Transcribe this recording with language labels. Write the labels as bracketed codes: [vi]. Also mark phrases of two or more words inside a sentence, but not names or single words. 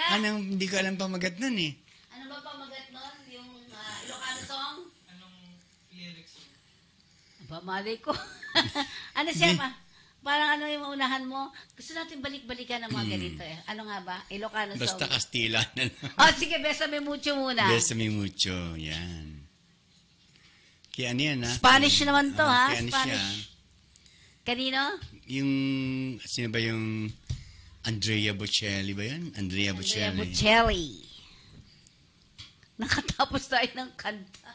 [tl] Anong, hindi ko alam pamagat nun eh. Ano ba pamagat nun? Yung Ilocano song? Aba, malay ko. Ano siya pa? Parang ano yung unahan mo? Gusto natin balik-balikan ng mga ganito eh. Ano nga ba? Ilocano song. Basta Kastila na lang. Oh, sige, besame mucho muna. Besame mucho, yan. Kaya ano yan, ha? Spanish naman to, ha? Kaya ano Spanish. siya? Kanino? Yung, sino ba yung Andrea Bocelli ba yan? Andrea Andrea Bocelli. Bocelli. Nakatapos tayo ng kanta.